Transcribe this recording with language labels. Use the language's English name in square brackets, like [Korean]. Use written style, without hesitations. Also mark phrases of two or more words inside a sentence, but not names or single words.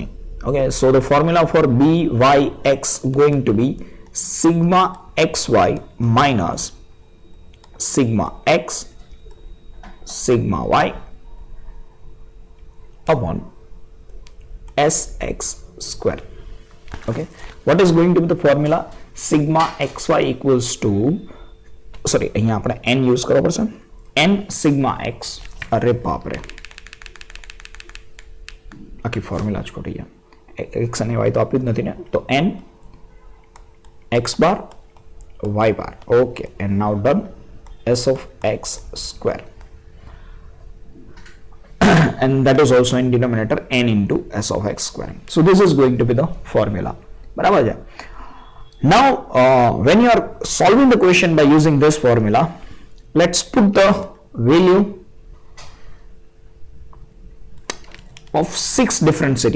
[English] Okay, so the formula for byx going to be sigma xy minus sigma x sigma y upon sx square. Okay, what is going to be the formula? Sigma xy equals to, sorry, [Gujarati] અહીંયા આપણે n use કરવો પડશે. [English] n sigma x, [Gujarati] અરે બાપ રે, આખી ફોર્મ્યુલા જ ખોટી છે. x અને y તો આપ્યું જ નથી ને, તો [English] n x bar y bar. Okay, and now done. S of x square and that is also in denominator n into s of x square. So this is going to be the formula. [Hindi] बराबर है? [English] Now when you are solving the question by using this formula, let's put the value of 6 different cities.